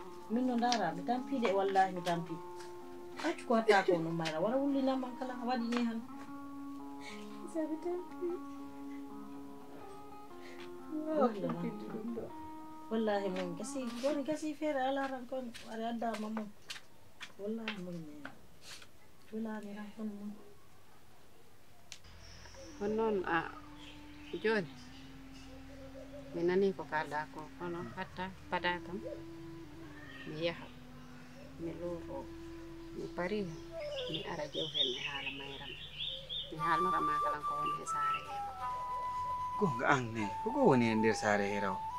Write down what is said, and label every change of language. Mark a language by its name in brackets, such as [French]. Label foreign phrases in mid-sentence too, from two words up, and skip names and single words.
[Fula] Min no ndara, mi tampi de, wallahi mi tampi. Accu ko watta ko no Mayra, wala wullina man kala, a waɗi ni han. Isa mi tampi. Wow, Wallahi. mi tampi ɗum ɗo. Wallahi mun, gasi, goni gasi feere ala ran kon, wari adda ma mun. Wallahi mun ne. Wallahi ran kon mun. Kon noon, a, joni, mi nani ko kalɗa ko, kono hatta pada kam, mi yaha, mi loro, mi pari, mi ara jewten mi haala Mayram. Mi haalnora ma kalan ko woni e saare he. Gonga an ne, ko ko woni e nder saare he raw?